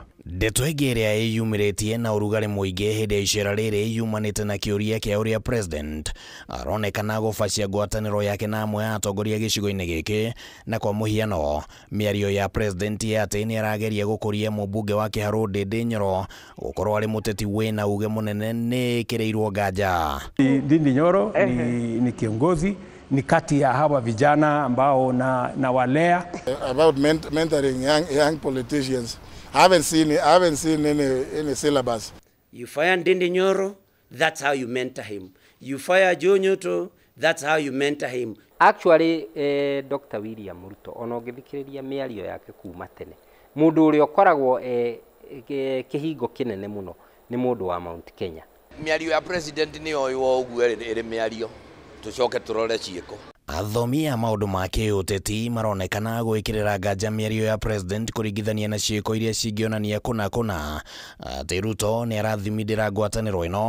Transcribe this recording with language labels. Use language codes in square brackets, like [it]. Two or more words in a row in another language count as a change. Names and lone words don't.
[ki] Ndeto ĩngĩ ĩrĩa ĩyumĩrĩtie na ũrugarĩ mũingĩ hĩndĩ ya icera rĩrĩ yumanĩte na kĩũria kĩa ũrĩa President aronekana gũbacia ngwatanĩro yake na amwe a atongoria gĩcigo-inĩ gĩkĩ, na kwa mũhiano mĩario ya President atĩ nĩ arageria gũkũria mũmbunge wa Kiharu Ndindi Nyoro gũkorwo arĩ mũteti wĩna uge mũnene nĩ kĩrĩirwo nganja. [sw] Ndindi Nyoro ni kiongozi, ni kati ya hawa vijana ambao na walea. [en] About mentoring young politicians, I haven't seen any syllabus. You fire Ndindi Nyoro, that's how you mentor him. You fire Joe Nyoto, that's how you mentor him. Actually, Dr. [ki] William Ruto ona ũngĩthikĩrĩria mĩario yake kuma tene, mũndũ ũrĩa ũkoragwo kĩhingo kĩnene mũno nĩ mũndũ wa Mount Kenya. Mĩario ya President nĩ oywo ũguo ĩrĩ mĩario, tucoke turore ciĩko. Athomi a maundu ma kiũteti maronekana gwĩkĩrĩra nganja mĩario ya president kũringithania na ciĩko iria cingĩonania kũna atĩ Ruto nĩ arathimithĩra ngwatanĩro ĩno.